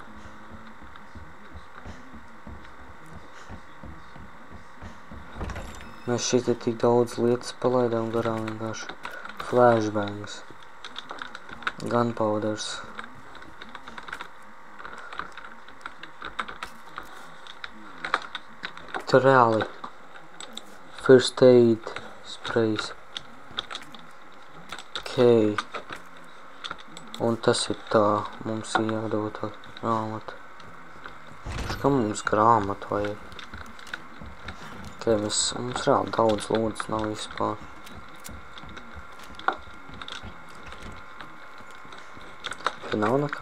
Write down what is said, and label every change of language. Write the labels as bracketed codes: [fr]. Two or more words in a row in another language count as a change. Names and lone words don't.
[lv] Mēs šit tik daudz lietas palaidām garām vienkārši. [en] Flashbangs. Gunpowders. [lv] Tur reāli. [en] First aid sprays. [lv] Ok. Un tas ir tā. Mums ir jādod tā grāmata. Kā mums grāmatu vajag? Ok, mums reāli daudz lūdzes nav vispār. Te nav nekā.